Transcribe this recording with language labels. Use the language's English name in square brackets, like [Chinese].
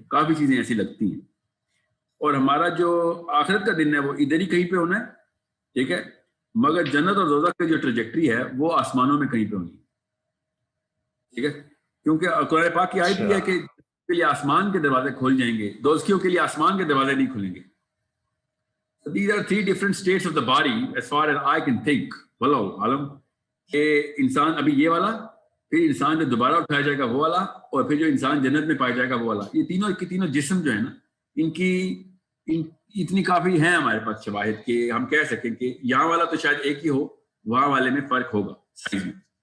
[Urdu] کافی چیزیں ایسی لگتی ہیں, اور ہمارا جو آخرت کا دن ہے وہ ادھر ہی کہیں پہ ہونا ہے, ٹھیک ہے, مگر جنت اور دوزخ کی جو ٹریجیکٹری ہے وہ آسمانوں میں کہیں پہ ہونی ہے, ٹھیک ہے, کیونکہ قرآن پاک کی آیت بھی ہے کہ کے لیے آسمان کے دروازے کھول جائیں گے, دوزخیوں کے لیے آسمان کے دروازے نہیں کھلیں گے. [English] These are 3 different states of the body as far as I can think. [Urdu] واللہ عالم, کہ انسان ابھی یہ والا, پھر انسان جو دوبارہ اٹھایا جائے گا وہ والا, اور پھر جو انسان جنت میں پایا جائے گا وہ والا. یہ تینوں کے تینوں جسم جو ہے نا, ان کی اتنی کافی ہیں ہمارے پاس شواہد کہ ہم کہہ سکیں کہ یہاں والا تو شاید ایک ہی ہو, وہاں والے میں فرق ہوگا سائز میں.